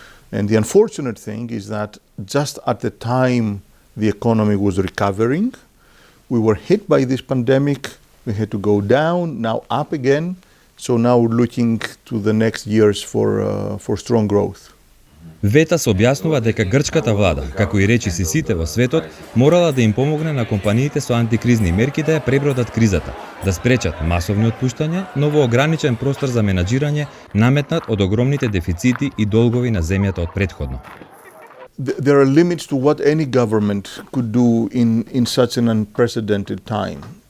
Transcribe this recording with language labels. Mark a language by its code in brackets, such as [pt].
[en] And the unfortunate thing is that just at the time the economy was recovering, we were hit by this pandemic, we had to go down, now up again. So now we're looking to the next years for strong growth. [mk] Ветас објаснува дека грчката влада, како и речиси сите во светот, морала да им помогне на компаниите со антикризни мерки да ја пребродат кризата, да спречат масовни отпуштања, но во ограничен простор за менаџирање наметнат од огромните дефицити и долгови на земјата од претходно. [en] There are limits to what any government could do in such an unprecedented time.